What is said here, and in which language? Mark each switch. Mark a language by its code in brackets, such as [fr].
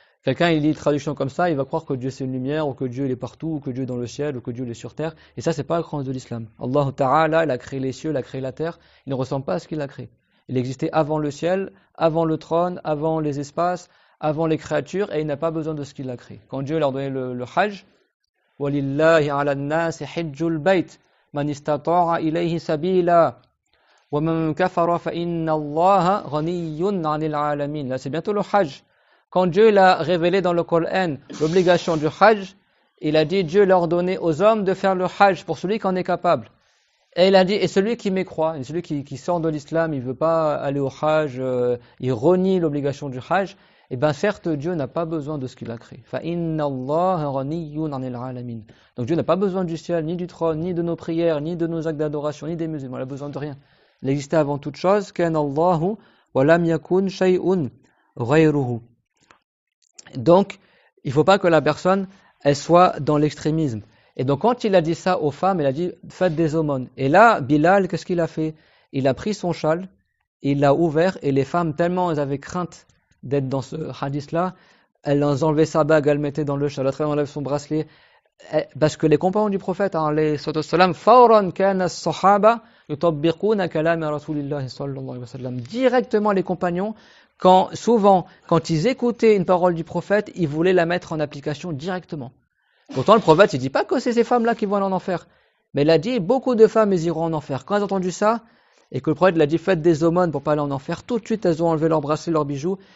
[fr] Quelqu'un il lit une traduction comme ça, il va croire que Dieu c'est une lumière, ou que Dieu il est partout, ou que Dieu est dans le ciel, ou que Dieu il est sur terre. Et ça c'est pas le Coran de l'islam. Allah Ta'ala, il a créé les cieux, il a créé la terre, il ne ressemble pas à ce qu'il a créé. Il existait avant le ciel, avant le trône, avant les espaces, avant les créatures, et il n'a pas besoin de ce qu'il a créé. Quand Dieu leur donnait le hajj, [ar] وَلِلَّهِ عَلَى النَّاسِ حِجُّ الْبَيْتِ مَنِ اسْتَطَاعَ إِلَيْهِ سَبِيلًا وَمَنْ كَفَرَ فَإِنَّ اللَّهَ غَنِيٌّ عَنِ الْعَالَمِينَ. [fr] Là c'est bientôt le hajj. Quand Dieu l'a révélé dans le Coran l'obligation du hajj, il a dit Dieu l'a ordonné aux hommes de faire le hajj pour celui qui en est capable. Et il a dit, et celui qui mécroit, et celui qui sort de l'islam, il ne veut pas aller au hajj, il renie l'obligation du hajj, et bien certes, Dieu n'a pas besoin de ce qu'il a créé. [ar] فَإِنَّ اللَّهَ غَنِيٌّ عَنِ الْعَالَمِينَ. [fr] Donc Dieu n'a pas besoin du ciel, ni du trône, ni de nos prières, ni de nos actes d'adoration, ni des musulmans, il n'a besoin de rien. Il existait avant toute chose, [ar] كَانَ اللَّهُ وَلَمْ يَكُنْ شَيْءٌ غَيْرُهُ. [fr] Donc, il ne faut pas que la personne, elle soit dans l'extrémisme. Et donc, quand il a dit ça aux femmes, il a dit, faites des aumônes. Et là, Bilal, qu'est-ce qu'il a fait? Il a pris son châle, il l'a ouvert, et les femmes, tellement elles avaient crainte d'être dans ce hadith-là, elles enlevaient sa bague, elles le mettaient dans le châle, l'autre elle enlève son bracelet. Parce que les compagnons du prophète, [ar] فَوْرًا كَانَ الصَّحَابَةُ يُطَبِّقُونَ كَلَامَ رَسُولِ اللَّهِ صَلَّى اللَّهُ عَلَيْهِ وَسَلَّمَ. [fr] Directement, les compagnons, souvent, quand ils écoutaient une parole du prophète, ils voulaient la mettre en application directement. Pourtant, le prophète, il ne dit pas que c'est ces femmes-là qui vont aller en enfer. Mais il a dit, beaucoup de femmes, elles iront en enfer. Quand elles ont entendu ça, et que le prophète l'a dit, faites des aumônes pour pas aller en enfer, tout de suite, elles ont enlevé leurs bracelets, leurs bijoux.